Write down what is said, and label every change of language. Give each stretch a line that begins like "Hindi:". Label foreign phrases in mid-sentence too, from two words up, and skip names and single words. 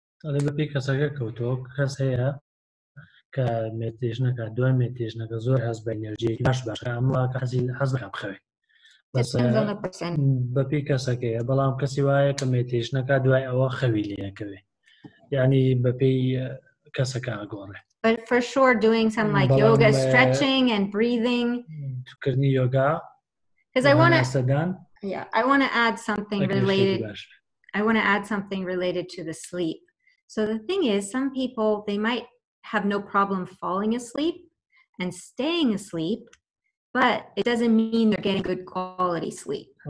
Central Kurdish: بس بەپی کەسەکەیە بەڵام کەسی وایە کە مێتیژنەکە دوای ئەوە خەوی لێەکەوێ یعنی بەپی کەسەکە ئەگۆڕێ.
English: But for sure doing some like yoga, stretching and breathing.
Central Kurdish: کردنی یۆگا.
English: Because I want to add something related. I want to add something related to the sleep. So the thing is, some people, they might have no problem falling asleep and staying asleep, but it doesn't mean they're getting good quality sleep.